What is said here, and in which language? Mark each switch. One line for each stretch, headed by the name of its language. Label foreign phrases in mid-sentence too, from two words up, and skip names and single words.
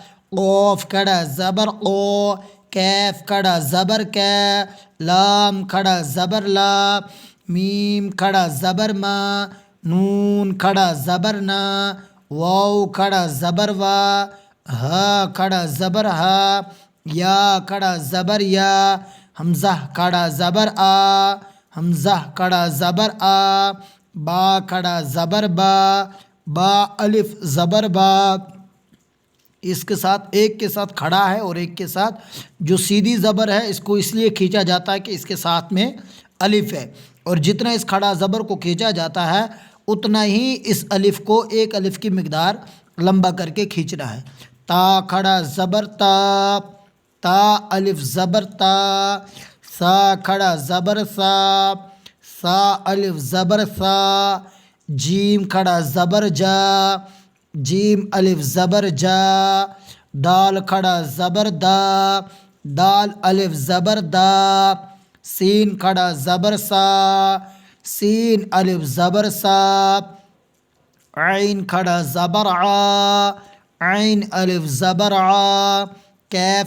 Urdu: قوف کھڑا زبر قو، کیف کھڑا زبر کے، لام کھڑا زبر لا، میم کھڑا زبر ما، نون کھڑا زبر نا، واو کھڑا زبر وا، ہا کھڑا زبر ہا، یا کھڑا زبر یا، حمزہ کھڑا زبر آ، حمزہ کھڑا زبر آ، با کھڑا زبر با، با الف زبر با، اس کے ساتھ ایک کے ساتھ کھڑا ہے اور ایک کے ساتھ جو سیدھی زبر ہے اس کو اس لیے کھینچا جاتا ہے کہ اس کے ساتھ میں الف ہے، اور جتنا اس کھڑا زبر کو کھینچا جاتا ہے اتنا ہی اس الف کو ایک الف کی مقدار لمبا کر کے کھینچنا ہے۔ تا کھڑا زبر تا، تا الف زبر تا، سا کھڑا زبر سا، سا الف زبر سا، جیم کھڑا زبر جا، جیم الف زبر جا، دال کھڑا زبر دا، دال الف زبر دا، سین کھڑا زبر سا، سین الف زبر سا، عین کھڑا زبر آ، عین الف زبر آ، کیف